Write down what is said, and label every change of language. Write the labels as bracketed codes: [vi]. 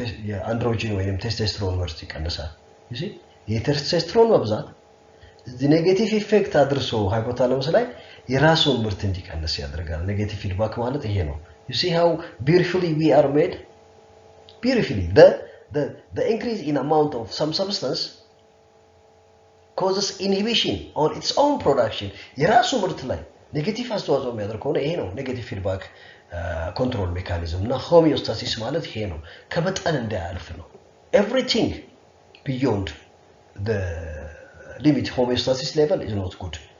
[am] የአንድሮጂን ወይም ቴስቴስትሮን ምርት ይቀንሳል። የቴስቴስትሮን መብዛት ኔጌቲቭ ኢፌክት አድርሶ ሃይፖታለመስ ላይ የራሱን ምርት እንዲቀንስ ያደርጋል። ኔጌቲቭ ፊድባክ ማለት ይሄ ነው። [en] You see how beautifully we are made? Beautifully. The increase in amount of some substance causes inhibition on its own production. [am] የራሱ ምርት ላይ ኔጌቲቭ አስተዋጽኦ የሚያደርግ ከሆነ ይሄ ነው ኔጌቲቭ ፊድባክ ኮንትሮል ሜካኒዝም እና ሆሚዮስታሲስ ማለት ይሄ ነው። ከመጠን እንዳያልፍ ነው። [en] Everything beyond the limit homeostasis level is not good.